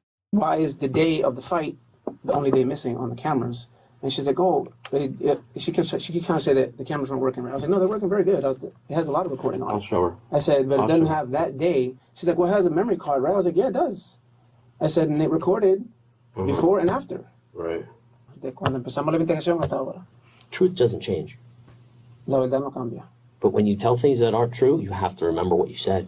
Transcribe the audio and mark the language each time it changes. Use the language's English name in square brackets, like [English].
[English] Why is the day of the fight the only day missing on the cameras? And she's like, oh, she kept kind of say that the cameras weren't working right. I was like, no, they're working very good. It has a lot of recording on it. I'll show her. I said, but it doesn't have that day. She's like, well, it has a memory card, right? I was like, yeah, it does. I said, and it recorded before and after. Right. [Spanish] De cuando empezamos la investigación hasta ahora. [English] Truth doesn't change. [Spanish] La verdad no cambia. [English] But when you tell things that aren't true, you have to remember what you said.